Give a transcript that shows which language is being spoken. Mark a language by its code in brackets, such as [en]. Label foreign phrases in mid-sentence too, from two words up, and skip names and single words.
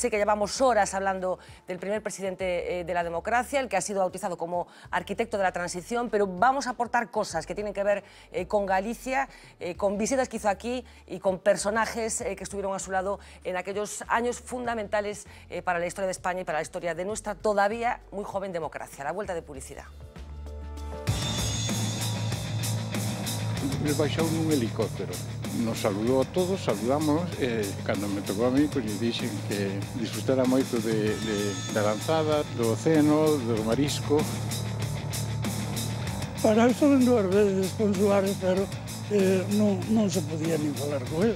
[es] Sé que llevamos horas hablando del primer presidente de la democracia, el que ha sido bautizado como arquitecto de la transición, pero vamos a aportar cosas que tienen que ver con Galicia, con visitas que hizo aquí y con personajes que estuvieron a su lado en aquellos años fundamentales para la historia de España y para la historia de nuestra todavía muy joven democracia. La vuelta de publicidad. [gl] Me baixou nun helicóptero. Nos saludou a todos, saludamos, cando me tocou a mí, pois lle dixen que disfrutara moito da lanzada, do océano, do marisco. Para isto ven dúas veces con Suárez, pero non se podía nin falar con ele.